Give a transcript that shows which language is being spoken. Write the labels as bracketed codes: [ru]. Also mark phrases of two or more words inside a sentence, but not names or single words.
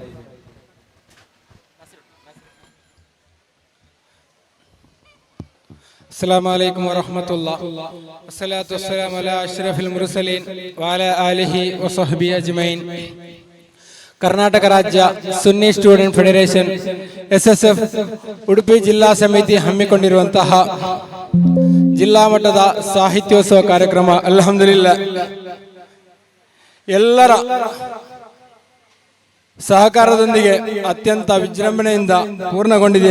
[ar] السلام عليكم ورحمة الله والصلاة والسلام على أشرف المرسلين وعلى آله وصحبه أجمعين. [kn] ಕರ್ನಾಟಕ ರಾಜ್ಯ ಸುನ್ನಿ ಸ್ಟೂಡೆಂಟ್ ಫೆಡರೇಷನ್ ಎಸ್ಎಸ್ಎಫ್ ಉಡುಪಿ ಜಿಲ್ಲಾ ಸಮಿತಿ ಹಮ್ಮಿಕೊಂಡಿರುವಂತಹ ಜಿಲ್ಲಾ ಮಟ್ಟದ ಸಾಹಿತ್ಯೋತ್ಸವ ಕಾರ್ಯಕ್ರಮ ಅಲ್ಹಮ್ದುಲಿಲ್ಲಾ ಎಲ್ಲರ ಸಹಕಾರದೊಂದಿಗೆ ಅತ್ಯಂತ ವಿಜೃಂಭಣೆಯಿಂದ ಪೂರ್ಣಗೊಂಡಿದೆ.